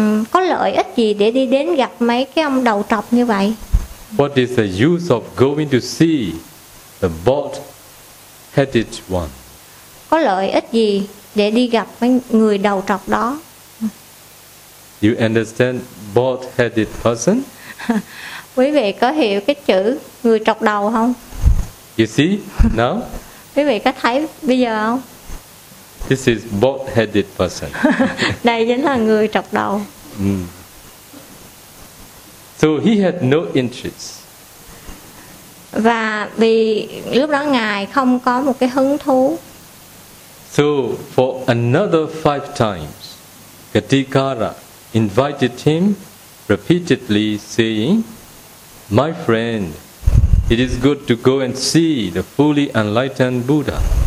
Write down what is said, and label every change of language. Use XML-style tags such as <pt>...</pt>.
<vi>Có lợi ích gì để đi đến gặp mấy cái ông đầu trọc như vậy?</vi> <en>What is the use of going to see the bald-headed one?</en> <vi>Có lợi ích gì để đi gặp mấy người đầu trọc đó?</vi> <en>You understand bald-headed person?</en> <vi>Quý vị có hiểu cái chữ người trọc đầu không?</vi> <en>You see now?</en> <vi>Quý vị có thấy bây giờ không?</vi> <en>This is bald-headed person.</en> <vi>Đây chính là người trọc đầu.</vi> <en>So he had no interest.</en> <vi>Và vì lúc đó Ngài không có một cái hứng thú.</vi> <en>So for another 5 times, Katikara invited him repeatedly saying, "My friend, it is good to go and see the fully enlightened Buddha."</en>